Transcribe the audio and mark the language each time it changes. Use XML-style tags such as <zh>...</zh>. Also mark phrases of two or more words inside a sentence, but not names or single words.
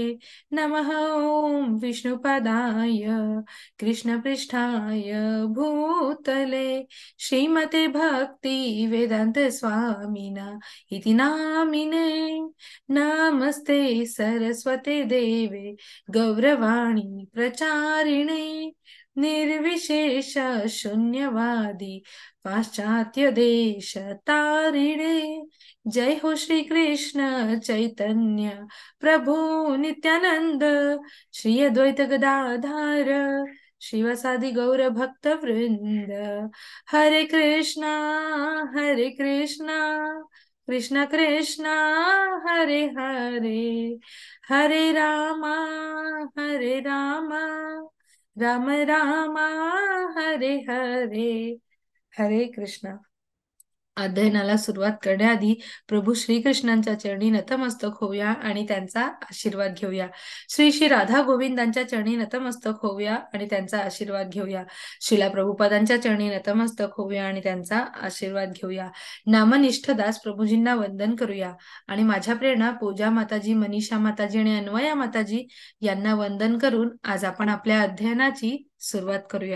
<sa>नमः ॐ विष्णुपदाय कृष्णपृष्ठाय भूतले श्रीमते भक्ति वेदांत स्वामिना इति नामिने। नमस्ते सरस्वते देवे गौरवाणी प्रचारिणे निर्विशेष शून्यवादी पाश्चात्य देश तारिणे। जय हो श्री कृष्ण चैतन्य प्रभु नित्यानंद श्री अद्वैत गदाधर शिवसादि गौर भक्त वृंद। हरे कृष्णा कृष्णा कृष्णा हरे हरे हरे रामा राम राम हरे हरे। हरे कृष्णा।</sa> <mr>अध्ययनाला सुरुवात करण्याआधी प्रभू श्रीकृष्णांच्या चरणी नतमस्तक होऊया आणि त्यांचा आशीर्वाद घेऊया। श्री श्री राधा गोविंदांच्या चरणी नतमस्तक होऊया आणि त्यांचा आशीर्वाद घेऊया। श्रीला प्रभुपादांच्या चरणी नतमस्तक होऊया आणि त्यांचा आशीर्वाद घेऊया। नामनिष्ठ दास प्रभूजींना वंदन करूया आणि माझ्या प्रेरणा पूजा माताजी, मनीषा माताजी आणि अन्वया माताजी यांना वंदन करून आज आपण आपल्या अध्ययनाची सुरुवात करूया।</mr>